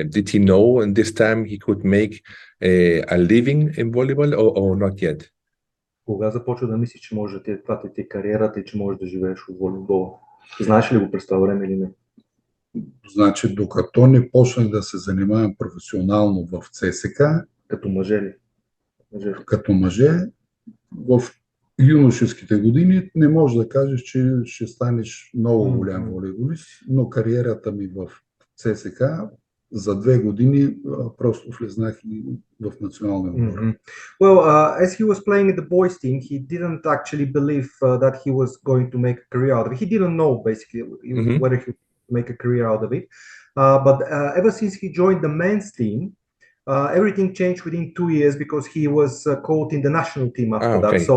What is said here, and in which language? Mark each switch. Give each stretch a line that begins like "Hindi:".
English: Did he know in this time he could make a living in volleyball or not yet?
Bulgarian: Кога започва да мислиш, че може това ти е кариерата и че можеш да живееш от волейбола? Знаеш ли го през това време или не? Значи, докато не почнах да се занимавам професионално в ЦСКА, като мъже ли? Като мъже, в юношеските години не можеш да кажеш, че ще станеш много голям волейболист, но кариерата ми в ЦСК за 2 години просто влезнах и в националния отбор.
English: Well, as he was playing in the boys team, he didn't actually believe that he was going to make a career out of it. He didn't know basically whether he would make a career out of it. But ever since he joined the men's team, everything changed within 2 years because he was called in the national team after that.